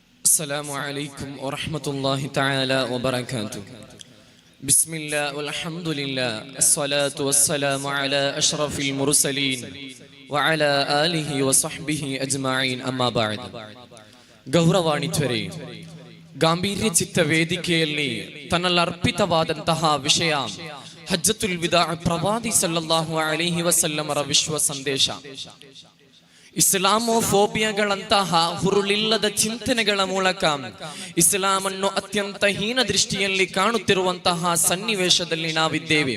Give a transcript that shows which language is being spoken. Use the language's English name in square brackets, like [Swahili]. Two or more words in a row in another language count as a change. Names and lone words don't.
[Arabic] السلام عليكم ورحمة الله تعالى وبركاته. بسم الله والحمد لله الصلاة والسلام على أشرف المرسلين وعلى آله وصحبه أجمعين أما بعد. [Kannada] ಗೌರವಾಣಿತ್ವರೇ, ಗಾಂಭೀರ್ಯ ಚಿತ್ತ ವೇದಿಕೆಯಲ್ಲಿ ತನ್ನಲ್ಲಿ ಅರ್ಪಿತವಾದಂತಹ ವಿಷಯ ಹಜ್ಜತುಲ್ ವಿದಾ ಪ್ರವಾದಿ [Arabic] صلى الله عليه وسلم [Kannada] ವಿಶ್ವ ಸಂದೇಶ. ಇಸ್ಲಾಮೋಫೋಬಿಯಾಗಳಂತಹ ಹುರುಳಿಲ್ಲದ ಚಿಂತನೆಗಳ ಮೂಲಕ ಇಸ್ಲಾಮನ್ನು ಅತ್ಯಂತ ಹೀನ ದೃಷ್ಟಿಯಲ್ಲಿ ಕಾಣುತ್ತಿರುವಂತಹ ಸನ್ನಿವೇಶದಲ್ಲಿ ನಾವಿದ್ದೇವೆ.